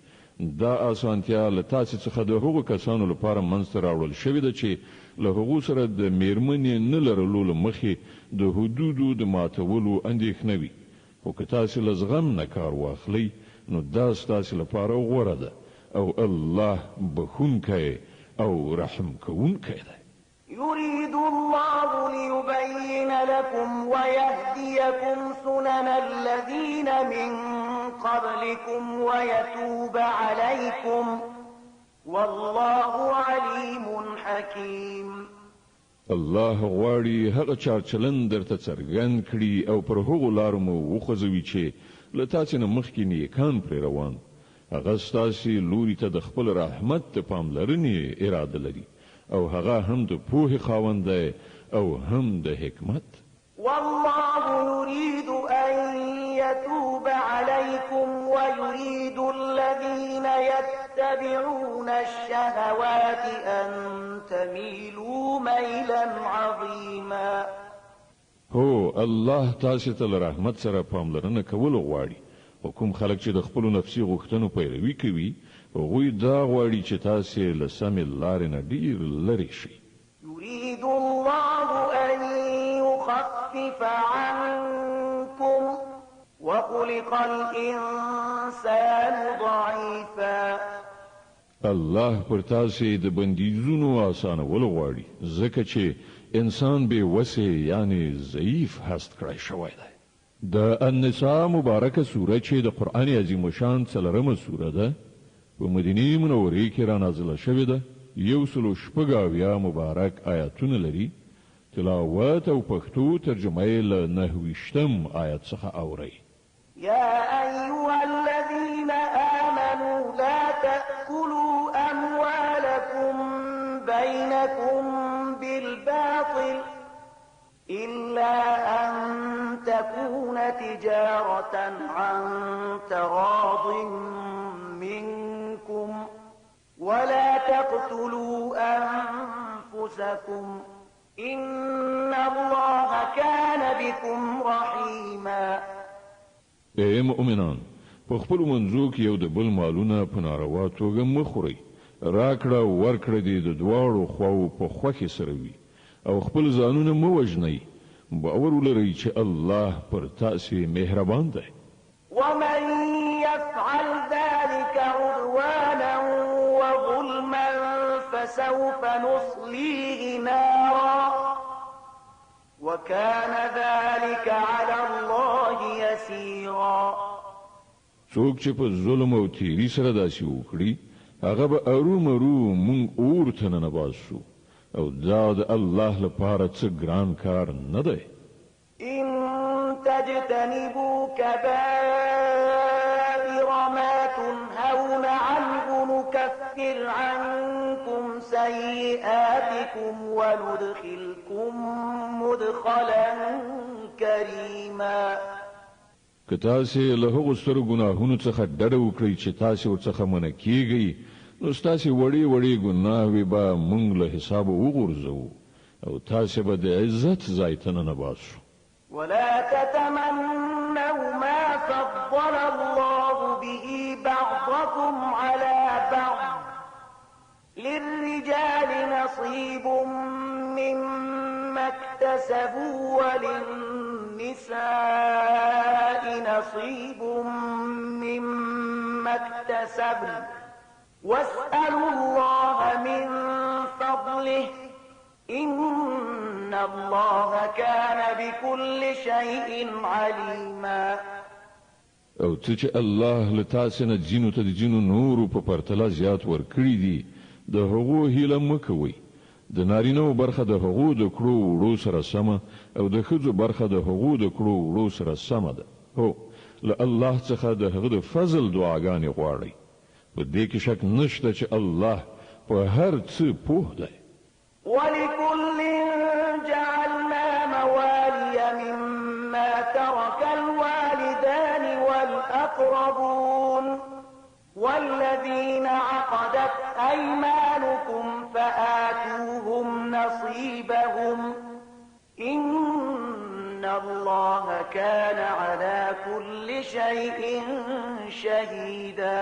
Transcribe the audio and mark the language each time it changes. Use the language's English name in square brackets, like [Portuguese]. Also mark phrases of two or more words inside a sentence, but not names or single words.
[Pashto] دا اسانتیا له تاسو څخه د هغو کسانو لپاره منځته راوړل شوې ده چې له هغو سره د میرمنې نه لرلو له مخې د حدودو د ماتولو اندېښنه وي. خو که تاسو له زغم نه کار واخلئ نو دا ستاسو لپاره غوره ده او الله بخونکی او رحم کوونکی دی. [Arabic] يريد الله ليبين لكم ويهديكم سنن الذين من قبلكم ويتوب عليكم والله عليم حكيم. [Pashto] الله غواړي هغه چارچلن درته څرګند کړي او پر هغو لارو مو وخوځوي چې له تاسو نه مخکې نیکان پرې روان. هغه ستاسو لوري ته د خپل رحمت ته پاملرنې اراده لري او هغه هم د پوهې خاوند دی او هم د حکمت. [Arabic] والله يريد أن يتوب عليكم ويريد الذين يتبعون الشهوات أن تميلوا ميلا عظيما. [Pashto] هو الله تاسو ته رحمت سره پاملرنه کول غواړي. کوم خلک چې د خپل نفسي غوښتنو پیروي کوي هغوی دا غواړي چې تاسو له سمې لارې نه ډیر لرې شئ. [Arabic] يريد الله أن يخفف عنكم وخلق الإنسان ضعيفا. [Pashto] الله پر تاسو د بندیزونو آسانول غواړي ځکه چې انسان به وسه یعنی ضعیف هست کړی شوی دی. د النساء مبارکه سوره چې د قرآن عظیم شان څلورمه سوره ده په مدینه منورې کې را نازله شوې ده. 116 مبارک آیاتونه لري. تلاوت او پښتو ترجمه یې له 9 آیت څخه اورئ. [Arabic] يا أيها الذين آمنوا لا تأكلوا أموالكم بينكم بالباطل إلا أن تكون تجارة عن تراض منكم ولا تقتلوا أنفسكم إن الله كان بكم رحيما. [Pashto] اے مؤمنان په خپل منځو کې یو د بل مالونه په ناروا توګه مه خورئ. راکړه ورکړه دې د دواړو خواو په خوښۍ سره وي او خپل ځانونه مه وژنئ. باور ولرئ چې الله پر تاسو مهربان دی. [Arabic] ومن يفعل ذلك عدوانا وظلما فسوف نصليه نارا وكان ذلك على الله يسيرا. [Pashto] څوک چې په ظلم او تیری سره داسې وکړي هغه به ارومرو مونږ اور ته ننباسو او دا د الله لپاره څه ګران کار نه دی. [Arabic] إن تجتنبوا كبائر ما تنهون عنه نكفر عنكم سيئاتكم وندخلكم مدخلا كريما. [Pashto] که تاسې له هغو سترو ګناهونو څخه ډډه وکړئ چې تاسې ورڅخه منع کیږئ، نو ستاسې وړې وړې ګناهوې به موږ له حسابه وغورځوو او تاسې به د عزت ځای ته ننباسو. [Arabic] ولا تتمنوا ما فضل الله به بعضكم على بعض، للرجال نصيب مما اكتسبوا وللنساء نصيب مما اكتسبن، واسألوا الله من فضله إن الله كان بكل شيء عليما. [Pashto] او څه چې الله له تاسې نه ځینو ته د ځینو نورو په پرتله زیات ورکړي دي، د هغو هیله مه کوئ. د نارینهو برخه د هغو د کړو وړو سره سمه او د ښځو برخه د هغو د کړو وړو سره سمه ده. هو، له الله څخه د هغه د فضل دعاګانې غواړئ. په دې کې شک نشته چې الله په هر څه پوه دی. [Arabic] ولكل جعلنا موالي مما ترك الوالدان والأقربون والذين عقدت أيمانكم فآتوهم نصيبهم إن الله كان على كل شيء شهيدا.